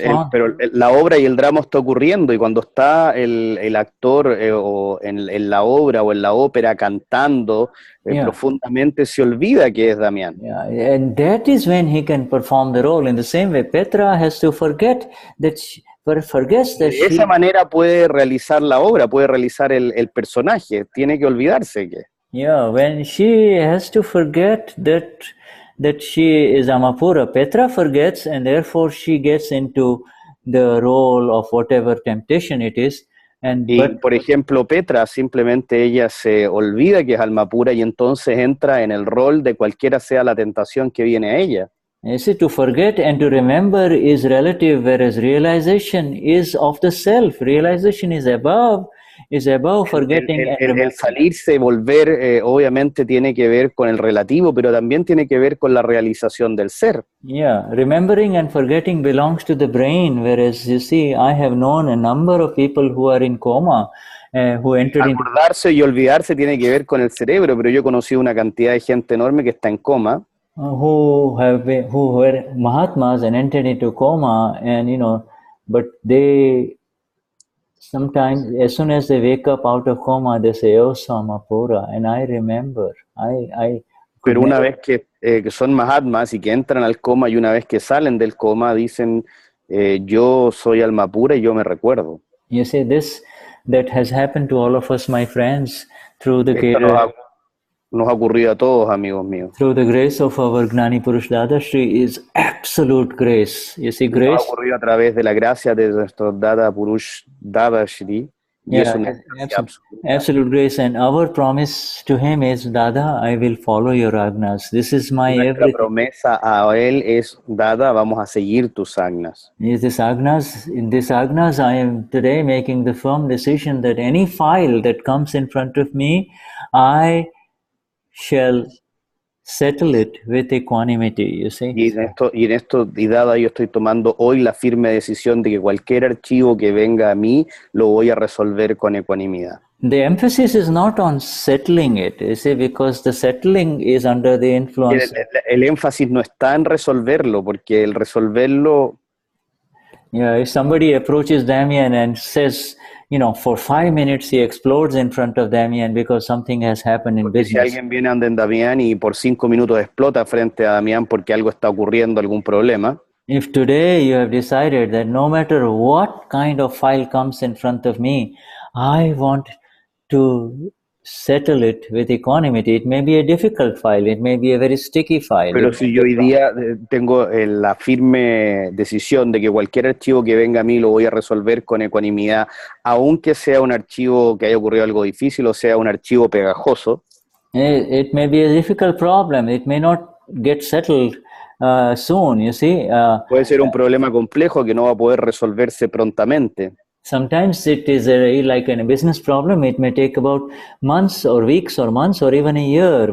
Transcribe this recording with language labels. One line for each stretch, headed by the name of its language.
Spanish: Pero la obra y el drama está ocurriendo, y cuando está el actor o en la obra o en la ópera cantando profundamente, se olvida que es Damián.
English: Yeah, and that is when he can perform the role. In the same way, Petra has to forgets that
Spanish: De esa manera puede realizar la obra, puede realizar el personaje, tiene que olvidarse que...
English: Yeah, when she has to forget that she is Amapura, Petra forgets, and therefore she gets into the role of whatever temptation it is.
Spanish: Por ejemplo, Petra, simplemente ella se olvida que es alma pura y entonces entra en el rol de cualquiera sea la tentación que viene a ella.
English: You see, to forget and to remember is relative, whereas realization is of the self. Realization is above forgetting and remembering.
Spanish: El salirse, volver, obviamente tiene que ver con el relativo, pero también tiene que ver con la realización del ser.
English: Yeah, remembering and forgetting belongs to the brain, whereas you see, I have known a number of people who are in coma, who entered into...
Spanish: Acordarse y olvidarse tiene que ver con el cerebro, pero yo he conocido una cantidad de gente enorme que está en coma.
English: Who were Mahatmas and entered into coma, and but they sometimes, as soon as they wake up out of coma, they say, "Oh, Samapura," and I remember,
Spanish: Pero una vez que son Mahatmas y que entran al coma y una vez que salen del coma dicen, yo soy alma pura y yo me recuerdo.
English: You see, that has happened to all of us, my friends, through the
Spanish: nos ha ocurrido a todos, amigos míos.
English: Through the grace of our Gnani Purush Dadashri is absolute grace. You see, grace.
Spanish: Nos ha ocurrido a través de la gracia de nuestro Dada Purush Dadashri.
English: Yeah, absolute grace. And our promise to him is, Dada, I will follow your Agnas. This is my everything.
Spanish: Nuestra promesa a él es, Dada, vamos a seguir tus Agnas.
English: In this Agnas, I am today making the firm decision that any file that comes in front of me, I shall settle it with equanimity, you see.
Spanish: Y Dada, yo estoy tomando hoy la firme decisión de que cualquier archivo que venga a mí lo voy a resolver con ecuanimidad.
English: The emphasis is not on settling it, you see, because the settling is under the influence.
Spanish: El énfasis no está en resolverlo, porque el resolverlo...
English: Yeah, if somebody approaches Damien and says, for 5 minutes he explodes in front of Damien because something has happened in business.
Spanish: Si alguien viene ante Damián y por 5 minutos explota frente a Damián porque algo está ocurriendo, algún problema.
English: If today you have decided that no matter what kind of file comes in front of me, I want to settle it with equanimity. It may be a difficult file, it may be a very sticky file.
Spanish: Pero si yo hoy día tengo la firme decisión de que cualquier archivo que venga a mí lo voy a resolver con ecuanimidad, aunque sea un archivo que haya ocurrido algo difícil o sea un archivo pegajoso.
English: It may be a difficult problem. It may not get settled soon, you see.
Spanish: Puede ser un problema complejo que no va a poder resolverse prontamente.
English: Sometimes it is like a business problem. It may take about months or weeks or months or even a year.